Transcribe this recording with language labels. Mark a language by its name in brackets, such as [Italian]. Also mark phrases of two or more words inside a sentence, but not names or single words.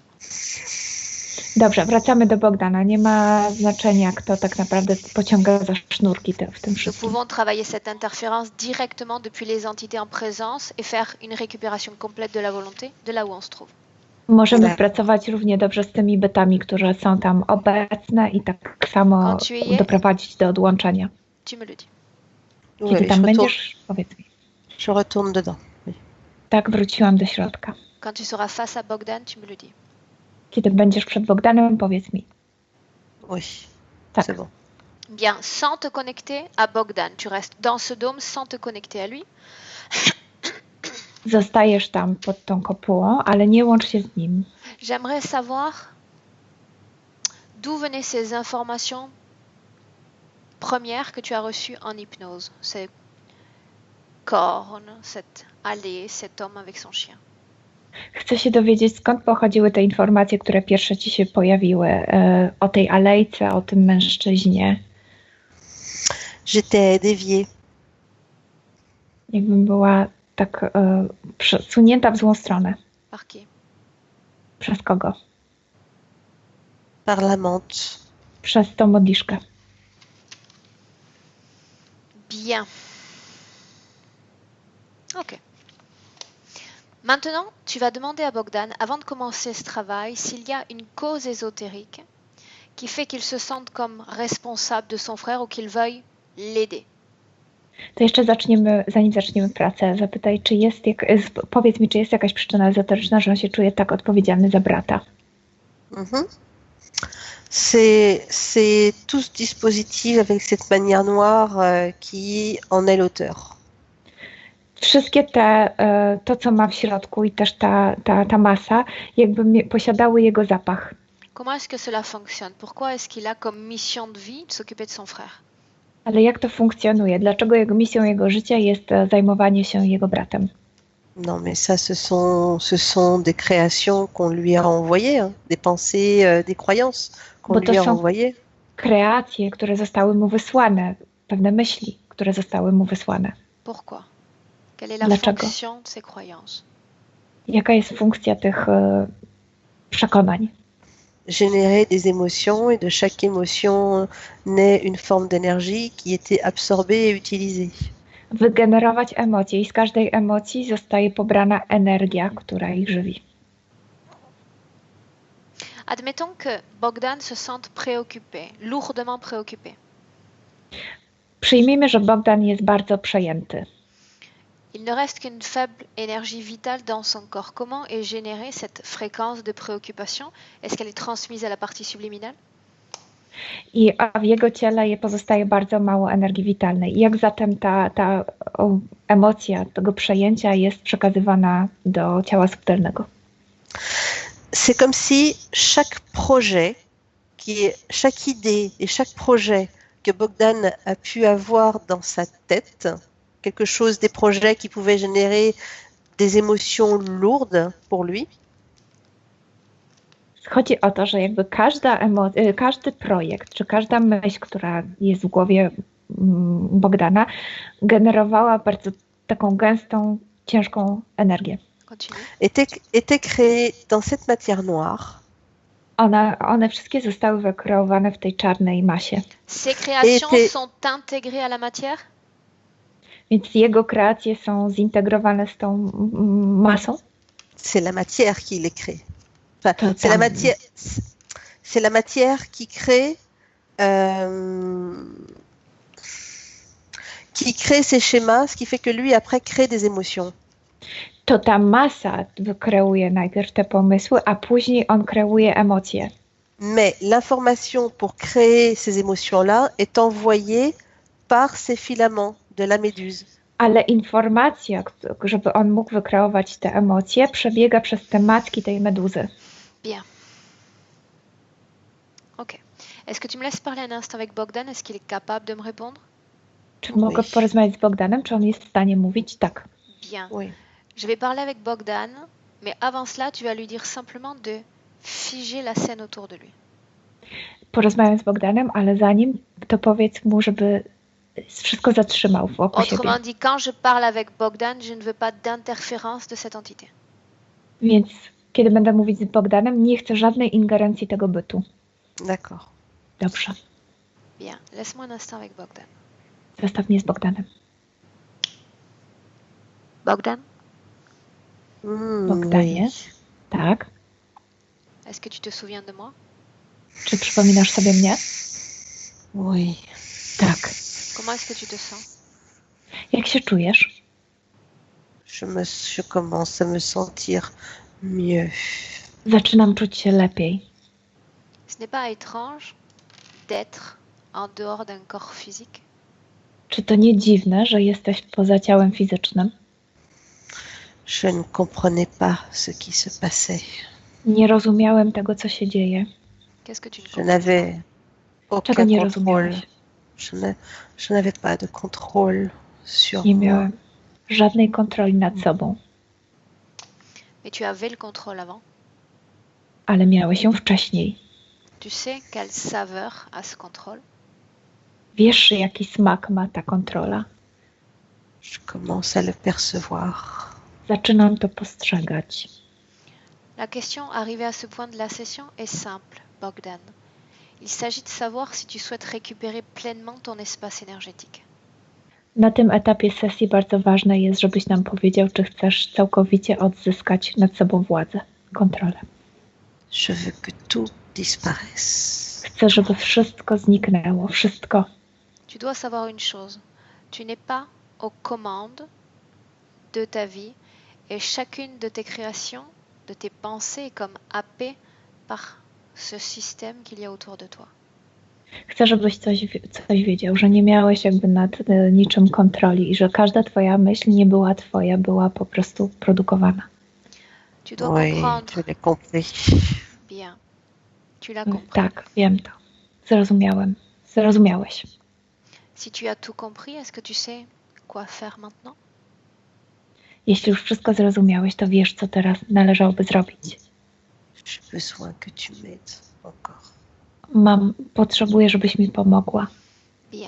[Polish] Dobrze, wracamy do Bogdana. Nie ma znaczenia, kto tak naprawdę pociąga za sznurki w tym [French] Nous [Polish] wszystkim. [French] pouvons travailler cette interférence directement depuis les entités en présence et faire une récupération complète de la volonté de là où on se trouve. [Polish] Możemy Tak. pracować równie dobrze z tymi bytami, które są tam obecne i tak samo [French] Quand tu y es, [Polish] doprowadzić do odłączenia. [French] tu me le dis. [Polish] Kiedy [French] Oui, [Polish] tam będziesz, powiedz mi. [French] je retourne dedans. Oui. [Polish] Tak, wróciłam do środka. [French] Quand tu seras face à Bogdan, tu me le dis. [Polish] Kiedy będziesz przed Bogdanem, powiedz mi. [French] Oui, [Polish] Tak. [French] c'est bon. Bien, sans te connecter à Bogdan. Tu restes dans ce dôme sans te connecter à lui. [Polish] Zostajesz tam pod tą kopułą, ale nie łącz się z nim. [French] J'aimerais savoir d'où venaient ces informations premières que tu as reçues en hypnose. Ces cornes, cette allée, cet homme avec son chien. [Polish] Chcę się dowiedzieć, skąd pochodziły te informacje, które pierwsze ci się pojawiły o tej alejce, o tym mężczyźnie. [French] J'étais déviée. [Polish] Jakbym była tak przesunięta w złą stronę. [French] Par qui? [Polish] Przez kogo? [French] Par l'amante. [Polish] Przez tą modliszkę. [French] Bien. Ok. Maintenant, tu vas demander à Bogdan, avant de commencer ce travail, s'il y a une cause ésotérique qui fait qu'il se sente comme responsable de son frère ou qu'il veuille l'aider. [Polish] To jeszcze zanim zaczniemy pracę, zapytaj, powiedz mi, czy jest jakaś przyczyna ezoteryczna, że on się czuje tak odpowiedzialny za brata. Mhm. [French] C'est tout ce dispositif avec cette manière noire qui en est l'auteur. [Polish] Wszystkie to, co ma w środku i też ta masa, jakby posiadały jego zapach. [French] Comment est-ce que cela fonctionne? Pourquoi est-ce qu'il a comme mission de vie de s'occuper de son frère? [Polish] Ale jak to funkcjonuje? Dlaczego misją jego życia jest zajmowanie się jego bratem? [French] Non, mais ça, ce sont des créations qu'on lui a envoyées, hein, des pensées, des croyances qu'on [Polish] Bo to [French] lui a [Polish] są [French] envoyées. [Polish] kreacje, które zostały mu wysłane, pewne myśli, które zostały mu wysłane. [French] Pourquoi? Quelle est la [Polish] Dlaczego? [French] fonction de ces croyances? [Polish] Jaka jest funkcja tych przekonań? [French] Générer des émotions et de chaque émotion naît une forme d'énergie qui était absorbée et utilisée. [Polish] Wygenerować emocje i z każdej emocji zostaje pobrana energia, która ich żywi. [French] Admettons que Bogdan se sente préoccupé, lourdement préoccupé. [Polish] Przyjmijmy, że Bogdan jest bardzo przejęty. [French] Il ne reste qu'une faible énergie vitale dans son corps. Comment est générée cette fréquence de préoccupation? Est-ce qu'elle est transmise à la partie subliminale? [Polish] A w jego ciele pozostaje bardzo mało energii witalnej. Jak zatem ta emocja tego przejęcia jest przekazywana do ciała subtelnego? [French] C'est comme si chaque projet, chaque idée et chaque projet que Bogdan a pu avoir dans sa tête, quelque chose, des projets qui pouvaient générer des émotions lourdes pour lui. [Polish] Chodzi o to, że jakby każdy projekt, czy każda myśl, która jest w głowie Bogdana, generowała bardzo taką gęstą, ciężką energię. [French] Était créé dans cette matière noire. [Polish] One wszystkie zostały wykreowane w tej czarnej masie. [French] Ces créations sont intégrées à la matière? [Polish] Więc jego kreacje są zintegrowane z tą masą? [French] C'est la matière qui les crée. Enfin, c'est la matière qui crée ces schémas, ce qui fait que lui après crée des émotions. [Polish] To ta masa wykreuje najpierw te pomysły, a później on kreuje emocje. [French] Mais l'information pour créer ces émotions-là est envoyée par ces filaments de la méduse. [Polish] Ale informacja, żeby on mógł wykreować te emocje, przebiega przez te matki tej meduzy. [French] Bien. Ok. Est-ce que tu me laisses parler un instant avec Bogdan? Est-ce qu'il est capable de me répondre? [Polish] Czy mogę porozmawiać z Bogdanem? Czy on jest w stanie mówić? Tak. [French] Bien. Oui. Je vais parler avec Bogdan, mais avant cela, tu vas lui dire simplement de figer la scène autour de lui. [Polish] Porozmawiam z Bogdanem, ale zanim to powiedz mu, żeby wszystko zatrzymał wokół siebie. [French] Autrement dit, quand je parle avec Bogdan, je ne veux pas d'interférence de cette entité. [Polish] Więc kiedy będę mówić z Bogdanem, nie chcę żadnej ingerencji tego bytu. [French] D'accord. [Polish] Dobrze. [French] Bien, laisse-moi un instant avec Bogdan. [Polish] Zostaw mnie z Bogdanem. [French] Bogdan? [Polish] Bogdanie? [French] Oui. [Polish] Tak. [French] Est-ce que tu te souviens de moi? [Polish] Czy przypominasz sobie mnie? [French] Oui. [Polish] Tak. [French] Comment est-ce que tu te sens? [Polish] Jak się czujesz? [French] Je commence à me sentir mieux. [Polish] Zaczynam czuć się lepiej. [French] Ce n'est pas étrange d'être en dehors d'un corps physique? [Polish] Czy to nie dziwne, że jesteś poza ciałem fizycznym? [French] Je ne comprenais pas ce qui se passait. [Polish] Nie rozumiałem tego, co się dzieje. [French] Qu'est-ce que tu ne Je comprends? n'avais [Polish] Czego nie [French] aucun contrôle. [Polish] rozumiałeś? [French] Je n'avais pas de contrôle sur [Polish] Nie [French] moi. [Polish] miałem żadnej kontroli nad sobą, [French] Mais tu avais le contrôle avant. [Polish] ale miałeś ją wcześniej. [French] Tu sais quelle saveur a ce contrôle? [Polish] Wiesz, jaki smak ma ta kontrola? [French] Je commence à le percevoir. [Polish] Zaczynam to postrzegać. [French] La question arrivée à ce point de la session est simple, Bogdan. Il s'agit de savoir si tu souhaites récupérer pleinement ton espace énergétique. [Polish] Na tym etapie sesji bardzo ważne jest, żebyś nam powiedział, czy chcesz całkowicie odzyskać nad sobą władzę, kontrolę. [French] Je veux que tout disparaisse. [Polish] Chcę, żeby wszystko zniknęło, wszystko. [French] Tu dois savoir une chose. Tu n'es pas aux commandes de ta vie et chacune de tes créations, de tes pensées est comme happée par ce système qu'il y a autour de toi. [Polish] Chcę, żebyś coś wiedział, że nie miałeś jakby nad niczym kontroli i że każda twoja myśl nie była twoja, była po prostu produkowana. [French] Tu dois Oui, comprendre. je l'ai compris. Bien. Tu l'as compris. [Polish] Tak, wiem to. Zrozumiałem. Zrozumiałeś. [French] Si tu as tout compris, est-ce que tu sais quoi faire maintenant? [Polish] Jeśli już wszystko zrozumiałeś, to wiesz, co teraz należałoby zrobić. [French] J'ai besoin que tu m'aides encore. [Polish] Potrzebuję, żebyś mi pomogła. [French] Bien.